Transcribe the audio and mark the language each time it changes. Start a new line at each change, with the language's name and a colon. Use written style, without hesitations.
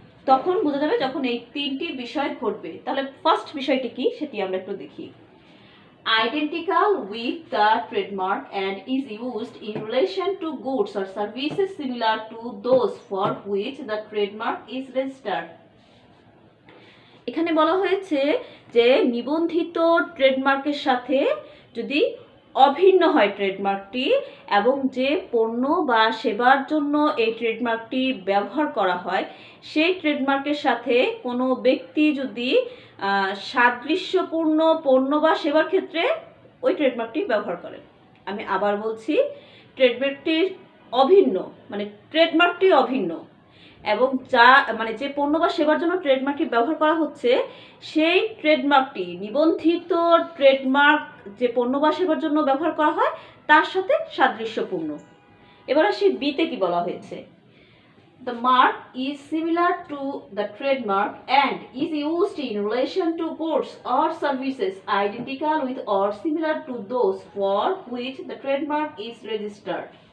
Bangla: তখন বোঝা যাবে যখন এই তিনটি বিষয় ঘটবে। তাহলে ফার্স্ট বিষয়টি কি সেটি আমরা একটু দেখি।
English: Identical with the trademark and is used in relation to goods or services similar to those for which the trademark is registered.
Bangla: এখানে বলা হয়েছে যে নিবন্ধিত ট্রেডমার্কের সাথে যদি অভিন্ন হয় ট্রেডমার্কটি এবং যে পণ্য বা সেবার জন্য এই ট্রেডমার্কটি ব্যবহার করা হয় সেই ট্রেডমার্কের সাথে কোনো ব্যক্তি যদি সাদৃশ্যপূর্ণ পণ্য বা সেবার ক্ষেত্রে ওই ট্রেডমার্কটি ব্যবহার করেন। আমি আবার বলছি, ট্রেডমার্কটি অভিন্ন মানে ট্রেডমার্কটি অভিন্ন এবং যে পণ্য বা সেবার জন্য ট্রেডমার্কটি ব্যবহার করা হচ্ছে সেই ট্রেডমার্কটি নিবন্ধিত ট্রেডমার্ক যে পণ্য বা সেবার জন্য ব্যবহার করা হয় তার সাথে সাদৃশ্যপূর্ণ। এবার আসি বিতে কি বলা হয়েছে।
English: The mark is similar to the trademark and is used in relation to goods or services identical with or similar to those for which the trademark is registered.